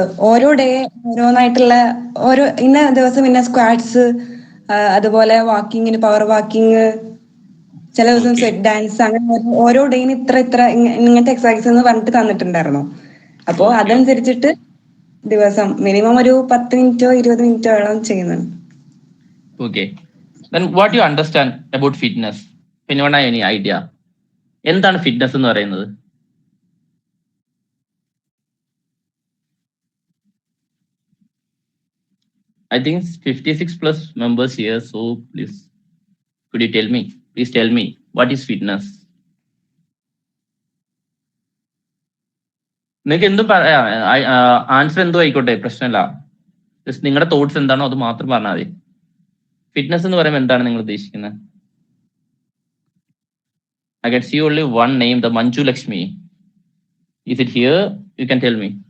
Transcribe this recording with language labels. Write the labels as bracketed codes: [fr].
[ml] ഓരോ ഡേ ഓരോന്നായിട്ടുള്ള ഓരോ ഇന്ന ദിവസം ഇന്ന സ്ക്വാഡ്സ്, അതുപോലെ വാക്കിങ്ങിന് പവർ വാക്കിങ്, ചില ദിവസം സെറ്റ് ഡാൻസ്, അങ്ങനെ ഓരോ ഡേയിന് ഇത്ര ഇങ്ങനത്തെ എക്സസൈസ് എന്ന് പറഞ്ഞിട്ട് തന്നിട്ടുണ്ടായിരുന്നു. അപ്പോൾ അതനുസരിച്ചിട്ട് ദിവസം മിനിമം ഒരു 10 മിനിറ്റോ 20 മിനിറ്റോളം ചെയ്യുന്നുണ്ട്. [en] Okay. Then what do you understand about fitness? Anyone have any idea? [ml] എന്താണ് ഫിറ്റ്നസ് എന്ന് പറയുന്നത്? [en] I think 56 plus members here, so please, could you tell me? Please tell me, what is fitness? [ml] നിങ്ങൾക്ക് എന്തും answer എന്തോ ആയിക്കോട്ടെ, പ്രശ്നമില്ല. Just നിങ്ങളുടെ thoughts എന്താണോ അത് മാത്രം പറഞ്ഞാൽ മതി. ഫിറ്റ്നസ് എന്ന് പറയുമ്പോൾ എന്താണ് നിങ്ങൾ ഉദ്ദേശിക്കുന്നത്? [en] I can see only one name, the Manju Lakshmi. Is it here? You can tell me.